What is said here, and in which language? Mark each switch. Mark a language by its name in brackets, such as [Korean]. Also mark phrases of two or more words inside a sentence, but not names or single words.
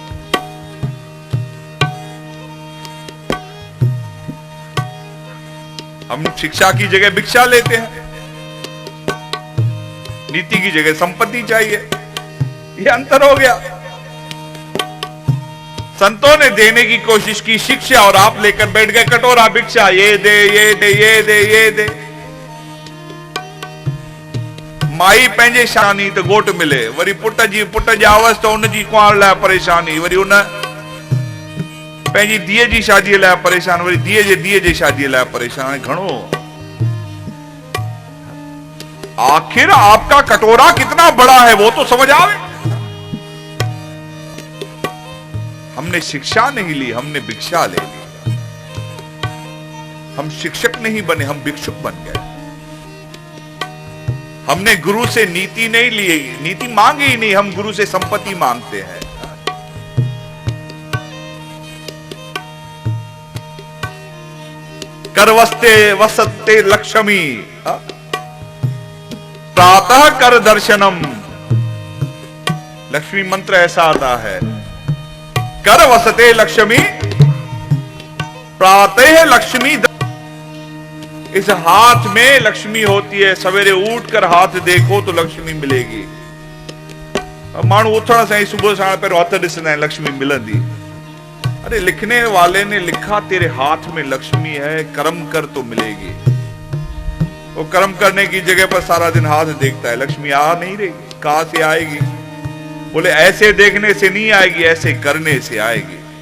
[Hindi] हम शिक्षा की जगह भिक्षा लेते हैं, नीति की जगह संपत्ति चाहिए। ये अंतर हो गया। संतों ने देने की कोशिश की शिक्षा और आप लेकर बैठ गए कटोरा भिक्षा, ये दे ये दे ये दे ये दे। [Sindhi] माई पंहिंजे शानी तो गोट मिले, वरी पुट जावस तो उन जी कुंवार लाइ परेशानी, वरी उन पंहिंजी धीअ जी शादीअ लाइ परेशान, वरी धीअ जी शादीअ लाइ परेशान। [Hindi] घणो आखिर आपका कटोरा कितना बड़ा है वो तो समझ आवे। हमने शिक्षा नहीं ली, हमने भिक्षा ले ली। हम शिक्षक नहीं बने, हम भिक्षुक बन गए। हमने गुरु से नीति नहीं ली, नीति मांगी ही नहीं, हम गुरु से संपत्ति मांगते हैं। [Sanskrit] करवस्ते वसते लक्ष्मी, प्रातः कर दर्शनम। [Hindi] लक्ष्मी मंत्र ऐसा आता है, [Sanskrit] कर वसते लक्ष्मी, प्रातः लक्ष्मी। [Hindi] इस हाथ में लक्ष्मी होती है, सवेरे उठकर हाथ देखो तो लक्ष्मी मिलेगी। [Sindhi] मानू उथण से सुबह साण पर हथ ॾिसंदा आहिनि, लक्ष्मी मिलंदी। [Hindi] अरे लिखने वाले ने लिखा तेरे हाथ में लक्ष्मी है, कर्म कर तो मिलेगी। वो कर्म करने की जगह पर सारा दिन हाथ देखता है, लक्ष्मी आ नहीं रही, कहां से आएगी? बोले ऐसे देखने से नहीं आएगी, ऐसे करने से आएगी।